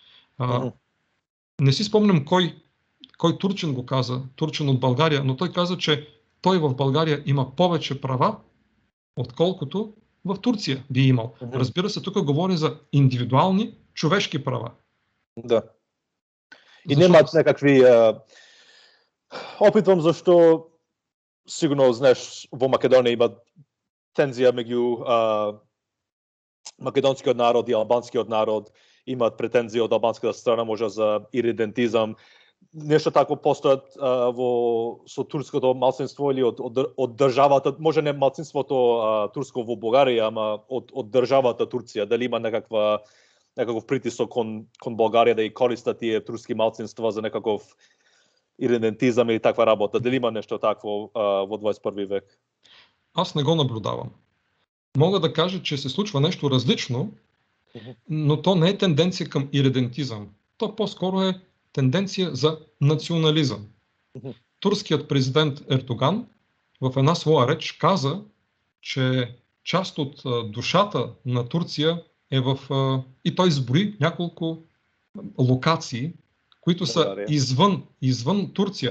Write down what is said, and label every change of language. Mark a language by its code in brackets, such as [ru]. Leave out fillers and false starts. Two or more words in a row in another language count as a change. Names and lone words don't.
[bg] Не си спомням кой турчин го каза, турчин от България, но той каза, че той в България има повече права, отколкото в Турция би имал. Разбира се, тук говори за индивидуални човешки права. [mk] И нямат някакви... Опитвам защо, сигурно знаеш, в Македония има тензия между македонскиот народ и албанскиот народ, имат претензии от албанската страна, може за иридентизъм. Нещо тако постоят со турското малцинство или од државата, може не малцинството турско во Българија, ама од државата Турција, дали има некаков притисок кон Българија да и користат тие турски малцинства за некаков иридентизам или таква работа? Дали има нещо такво во 21 век? [bg] Аз не го наблюдавам. Мога да кажа, че се случва нещо различно, но то не е тенденция към иридентизъм. То по-скоро е тенденция за национализъм. Турският президент Ердоган в една своя реч каза, че част от душата на Турция е и той изброи няколко локации, които са извън Турция.